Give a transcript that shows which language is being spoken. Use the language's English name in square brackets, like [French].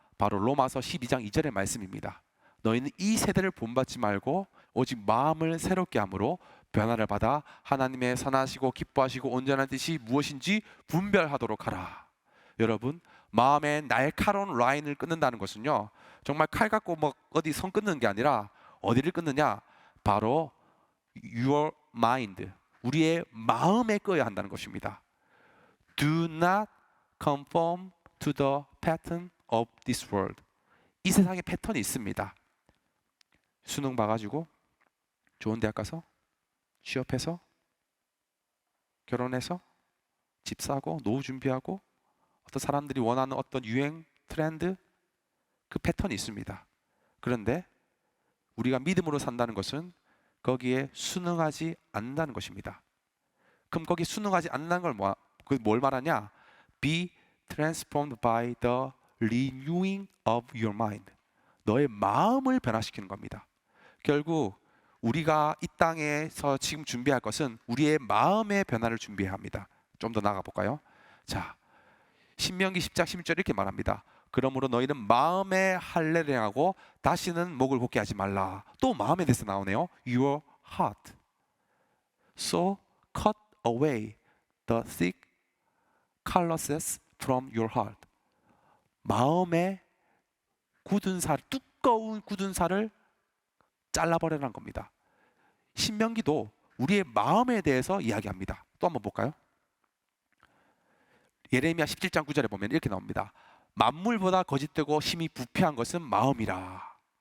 [Korean] 바로 로마서 12장 2절의 말씀입니다. 너희는 이 세대를 본받지 말고 오직 마음을 새롭게 함으로 변화를 받아 하나님의 선하시고 기뻐하시고 온전한 뜻이 무엇인지 분별하도록 하라. 여러분, 마음의 날카로운 라인을 끊는다는 것은요, 정말 칼 갖고 뭐 어디 선 끊는 게 아니라 어디를 끊느냐? 바로 [English] your mind, [Korean] 우리의 마음에 꺼야 한다는 것입니다. [English] Do not conform to the pattern of this world. [Korean] 이 세상에 패턴이 있습니다. 수능 봐가지고 좋은 대학 가서 취업해서 결혼해서 집 사고 노후 준비하고 어떤 사람들이 원하는 어떤 유행 트렌드, 그 패턴이 있습니다. 그런데 우리가 믿음으로 산다는 것은 거기에 순응하지 않는다는 것입니다. 그럼 거기 순응하지 않는다는 걸 뭘 말하냐? [English] Be transformed by the renewing of your mind. [Korean] 너의 마음을 변화시키는 겁니다. 결국 우리가 이 땅에서 지금 준비할 것은 우리의 마음의 변화를 준비해야 합니다. 좀 더 나가 볼까요? 자, 신명기 10장 16절 이렇게 말합니다. 그러므로 너희는 마음의 할례를 행하고 다시는 목을 곱게 하지 말라. 또 마음에 대해서 나오네요. [English] Your heart. So cut away the thick calluses from your heart. [Korean] 마음의 굳은 살, 두꺼운 굳은 살을 잘라버리라는 겁니다. 신명기도 우리의 마음에 대해서 이야기합니다. 또 한번 볼까요? 예레미야 17장 9절에 보면 이렇게 나옵니다. 만물보다 거짓되고 심히 부패한 것은 마음이라.